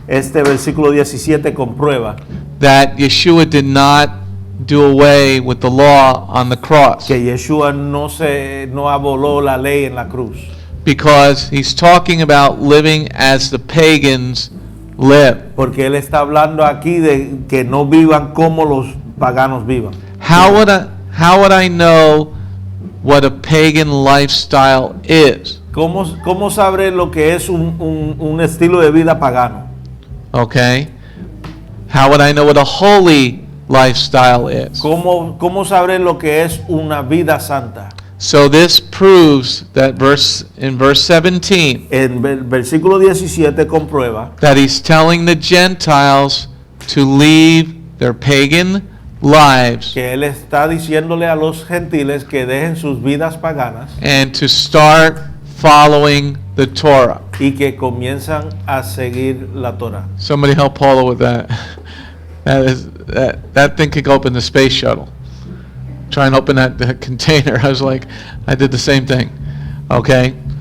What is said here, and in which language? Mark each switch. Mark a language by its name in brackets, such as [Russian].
[Spanish] Este versículo 17 comprueba [English] that Yeshua did not do away with the law on the cross, [Spanish] que Yeshua no aboló la ley en la cruz, [English] because he's talking about living as the pagans live. [Spanish] porque él está hablando aquí de que no vivan como los paganos vivan. [English] How would I know what a pagan lifestyle is? [Spanish] ¿Cómo sabe lo que es un estilo de vida pagano? [English] Okay? How would I know what a holy lifestyle is. [Spanish] ¿Cómo sabré lo que es una vida santa? [English] So this proves that in verse 17 [Spanish] En el versículo 17 comprueba [English] that he's telling the Gentiles to leave their pagan lives [Spanish] que él está diciéndole a los gentiles que dejen sus vidas paganas [English] and to start following the Torah. [Spanish] y que comienzan a seguir la Torah. [English] Somebody help Paula with that. That thing could go up in the space shuttle. Try and open that container. I was like, I did the same thing. Okay.